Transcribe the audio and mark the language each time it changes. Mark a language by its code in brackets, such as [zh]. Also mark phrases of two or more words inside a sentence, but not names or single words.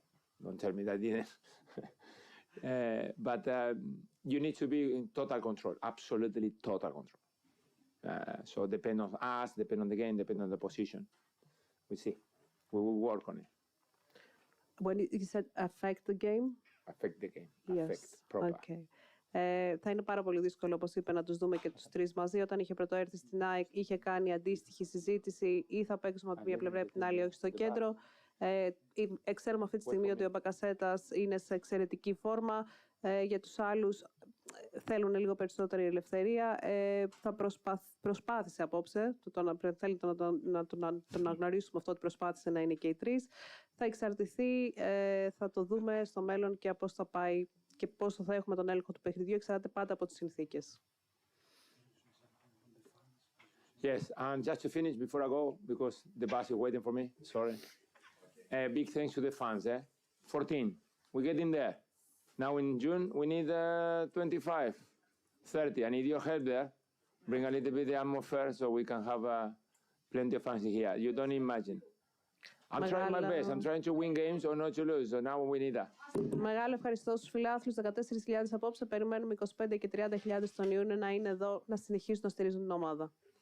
[en] Don't tell me that I didn't. But you need to be in total control, absolutely total control. So depend on us, depend on the game, depend on the position. We see. We will work on it. When you said affect the game? Affect the game. Yes. Affect proper. Okay. [el] Θα είναι πάρα πολύ δύσκολο, όπως είπε, να τους δούμε και τους τρεις μαζί. Όταν είχε πρωτοέρθει στην ΑΕΚ, είχε κάνει αντίστοιχη συζήτηση ή θα παίξουμε από μία πλευρά ή από την άλλη, όχι στο κέντρο. Ξέρουμε αυτή τη στιγμή ότι ο Μπακασέτας είναι σε εξαιρετική φόρμα. Για τους άλλους θέλουν λίγο περισσότερη ελευθερία. Θα προσπάθησε απόψε, θέλει να τον αναγνωρίσουμε αυτό ότι προσπάθησε να είναι και οι τρεις. Θα εξαρτηθεί, θα το δούμε στο μέλλον και πώς θα πάει και πόσο θα έχουμε τον έλεγχο του παιχνιδιού. Εξαρτάται πάντα από τις συνθήκες. [en] Yes, and just to finish before I go, because the bus is waiting for me, sorry. Big thanks to the fans, 14, we get in there. Now in June, we need 25, 30. I need your help there. Bring a little bit of the atmosphere so we can have plenty of fans here. You don't imagine. I'm trying my best. I'm trying to win games or not to lose. So now we need that. [el] Μεγάλο ευχαριστώ στους φιλάθλους. 14.000 απόψε. Περιμένουμε 25 και 30.000 τον Ιούνιο να είναι εδώ, να συνεχίσουν να στηρίζουν την ομάδα.